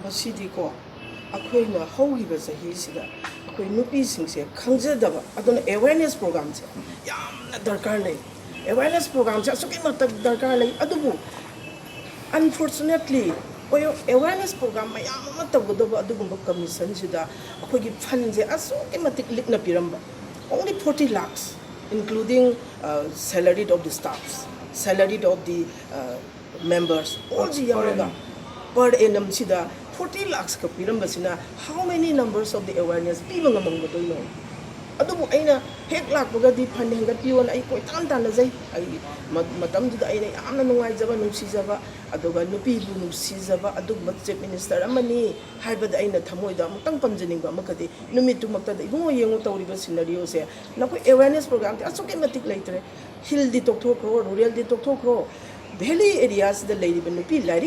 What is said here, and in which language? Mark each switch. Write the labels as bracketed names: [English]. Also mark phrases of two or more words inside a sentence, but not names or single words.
[Manipuri] ꯃꯁꯤꯗꯤꯀꯣ ꯑꯩꯈꯣꯏꯅ ꯍꯧꯈꯤꯕ ꯆꯍꯤꯁꯤꯗ ꯑꯩꯈꯣꯏ ꯅꯨꯄꯤꯁꯤꯡꯁꯦ ꯈꯪꯖꯗꯕ ꯑꯗꯨꯅ [English] awareness programse [Manipuri] ꯌꯥꯝꯅ ꯗꯔꯀꯥꯔ ꯂꯩ [English] awareness programse [Manipuri] ꯑꯁꯨꯛꯀꯤ ꯃꯇꯤꯛ ꯗꯔꯀꯥꯔ ꯂꯩ ꯑꯗꯨꯕꯨ [English] unfortunately awareness program [Manipuri] ꯃꯌꯥꯝ ꯑꯃ ꯇꯧꯒꯗꯕ ꯑꯗꯨꯒꯨꯝꯕ ꯀꯃꯤꯁꯟꯁꯤꯗ ꯑꯩꯈꯣꯏꯒꯤ ꯐꯟꯁꯦ ꯑꯁꯨꯛꯀꯤ ꯃꯇꯤꯛ ꯂꯤꯛꯅ ꯄꯤꯔꯝꯕ [English] only 40 lakhs including salaried of the staffs salaried of the members all [Manipuri] ji yamaga [English] per annum [Manipuri] sida 40 lakhs ka pirambasina [English] how many numbers of the awareness [Manipuri] piba ngamangbadoino adubu aina hek lakbagadi phane hangatpiyon ai koitan tanajai ai matamduda aina yamna nungaijaba nungsijaba aduga nupi bu nungsijaba adugma [English] chief minister [Manipuri] amani haibada aina thamoida amutang pamjaningba amakadi numitu maktada ibungo yengo tawriba scenario se nakoi [English] awareness program [Manipuri] ti asuke matik leitre hill di tokthokro rural di tokthokro [English] valley areas [Manipuri] da leiriba nupi lairik